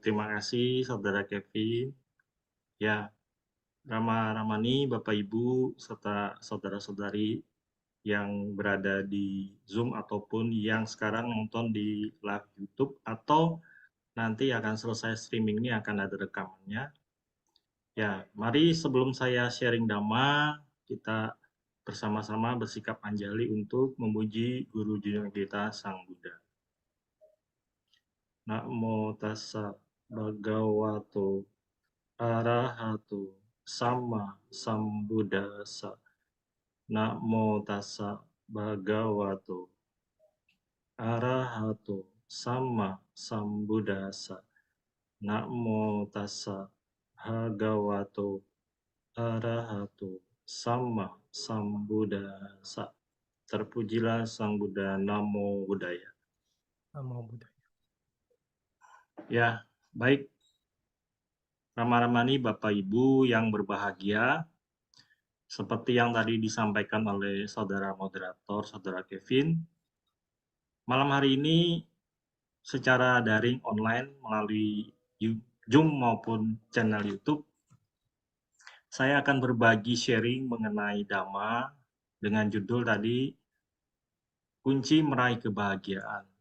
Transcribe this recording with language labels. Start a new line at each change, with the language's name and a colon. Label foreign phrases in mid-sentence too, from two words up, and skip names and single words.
Indonesian: Terima kasih, Saudara Kevin. Ya, Rama Ramani, Bapak Ibu, serta saudara-saudari yang berada di Zoom ataupun yang sekarang nonton di live YouTube atau nanti akan selesai streaming ini akan ada rekamannya. Ya, mari sebelum saya sharing Dhamma, kita bersama-sama bersikap anjali untuk memuji Guru Junjungan kita Sang Buddha.
Pali: Namo tassa bhagavato arahato sama sambuddhassa. Namo tassa bhagavato arahato sama sambuddhassa. Namo tassa bhagavato arahato sama sambuddhassa.
Indonesian: Terpujilah Sang Buddha.
Pali: Namo Buddhaya. Namo Buddhaya.
Indonesian: Ya, baik. Rama-ramani Bapak Ibu yang berbahagia, seperti yang tadi disampaikan oleh saudara moderator, saudara Kevin, malam hari ini secara daring online melalui Zoom maupun channel YouTube, saya akan berbagi sharing mengenai Dhamma dengan judul tadi, Kunci Meraih Kebahagiaan.